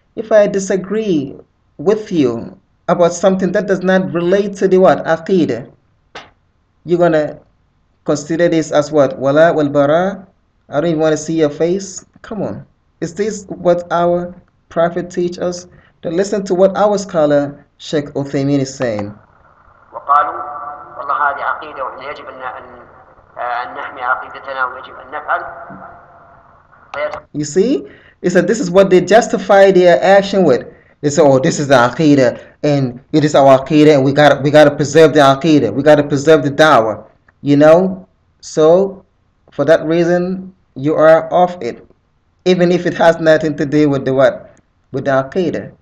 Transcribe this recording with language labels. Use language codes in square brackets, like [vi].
[en] If I disagree with you about something that does not relate to the what? Aqidah, you're gonna consider this as what? Wala wal bara? I don't even want to see your face. Come on. Is this what our Prophet teach us? Then listen to what our scholar Sheikh Uthaimeen is saying. [ar] وقالوا والله هذه عقيدة وإحنا يجب أن نحمي عقيدتنا ويجب أن نفعل. [en] You see? He said this is what they justify their action with. They say, oh, this is the Aqidah, and it is our Aqidah, and we gotta preserve the Aqidah. We gotta preserve the Dawah. So for that reason you are off it, even if it has nothing to do with the what? With the Aqidah.